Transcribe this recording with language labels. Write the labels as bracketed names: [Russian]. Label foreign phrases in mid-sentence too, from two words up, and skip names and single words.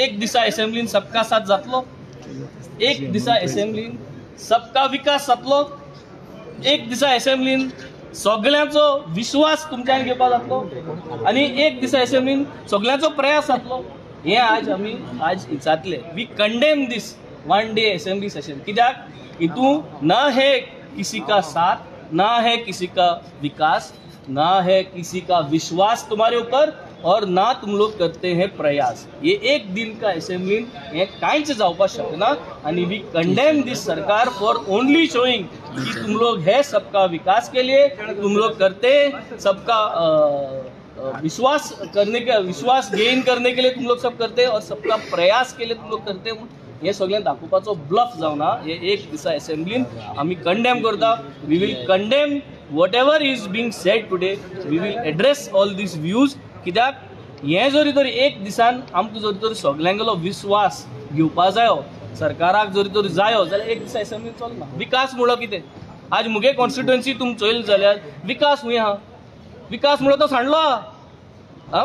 [Konkani] एक दिसा असेंब्लीन [Hindi] सबका साथ [Konkani] जातलो, एक दिसा असेंब्लीन [Hindi] सबका विकास [Konkani] जातलो, एक दिसा असेंब्लीन सगळ्यांचो विश्वास तुमच्यान घेवपाक जातलो आणि एक दिसा असेंब्लीन सगळ्यांचो प्रयास जातलो. हे आमी आज जातले. [English] we condemn this one day assembly session. [Konkani] कित्याक हितू [Hindi] ना है किसी का साथ, ना है किसी का विकास, ना है किसी का विश्वास तुम्हारे ऊपर और ना तुम लोग करते हैं प्रयास. ये एक दिन का असेंब्ली [Konkani] हे कांयच जावपाक शकना आणि [English] we condemn this sarkar for only showing [Hindi] कि तुम लोग है सबका विकास के लिए, तुम लोग करते सबका विश्वास गेन करने के लिए तुम लोग सब करते और सबका प्रयास के लिए तुम लोग करते. [Konkani] हे सगळें दाखोवपाचो ब्लफ जावना. हे एक दिसा असेंब्लीन आमी कंडेम करता. [English] we will condemn whatever is being said today. we will address all these views. [Konkani] कित्याक हे जरी तरी एक दिसान आमकां जरी तरी सगळ्यांगेलो विश्वास घेवपा जायो, सरकाराक जरी तरी जायो जाल्यार एक दिसा असेंब्लीन चलना. विकास म्हणलो कितें? आज मुगे कॉन्स्टिट्युएन्सी तुम चोयल जाल्यार विकास हूंय आहा. विकास म्हणलो तो सांडलो आहा.